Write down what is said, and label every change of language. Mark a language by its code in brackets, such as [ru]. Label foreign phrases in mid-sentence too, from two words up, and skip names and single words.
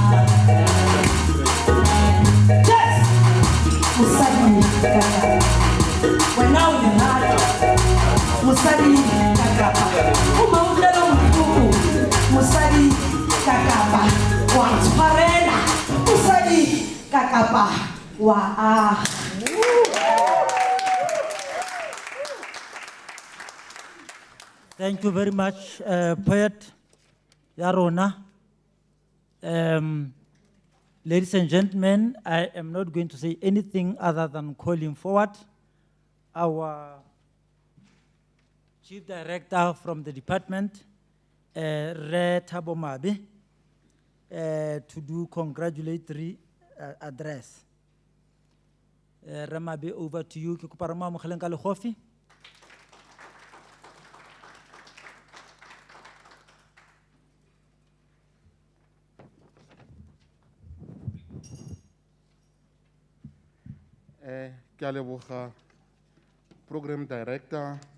[tn] yes mosadi kaka wena o lerata mosadi kakapa o mautlelo botlhoko mosadi kakapa wa tshwarela mosadi kakapa wa aga. [en] Thank you very much, poet Yarona. Ladies and gentlemen, I am not going to say anything other than calling forward our Chief Director from the department, Re Thabo Mabe, to do congratulatory address. Re Mabe, over to you. [tn] Ke kopa re moamogeleng ka lekgofi. Ke a leboga [en] program director